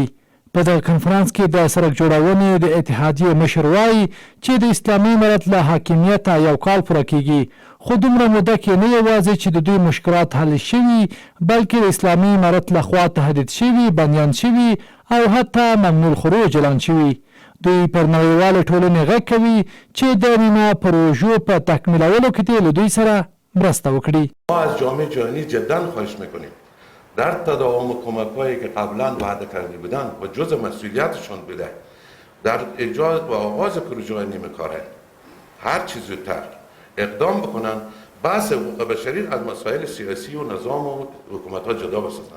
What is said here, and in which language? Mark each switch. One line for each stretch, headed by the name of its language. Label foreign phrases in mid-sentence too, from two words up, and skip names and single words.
Pashto: په دغه کنفرانس کې د سړک جوړونې د اتحادیې مشر وایي چې د اسلامي امارت له حاکمیته 1 کال پوره کیږي، خو دومره موده کې نه یوازې چې د دوی مشکلات حل شوي، بلکې د اسلامي امارت لخوا تهدید شوي، بندیان شوي او حتی ممنوع الخروج اعلان شوي. دوی پر نړیوالې ټولنې غږ کوي چې د نیمه پروژو په تکمیلولو کې دې له دوی سره مرسته وکړي.
Persian: ما از جامعه جهانی جدا خواهش میکنیم در تداوم کمک‌هایی که قبلا وعده کرده بودند و جزء مسئولیتشان بوده در ایجاد و آغاز پروژه‌های نیمه کاره هر چیز زودتر اقدام بکنن، بحث حقوق بشری از مسائل سیاسی و نظام و حکومت‌ها جدا بسازن.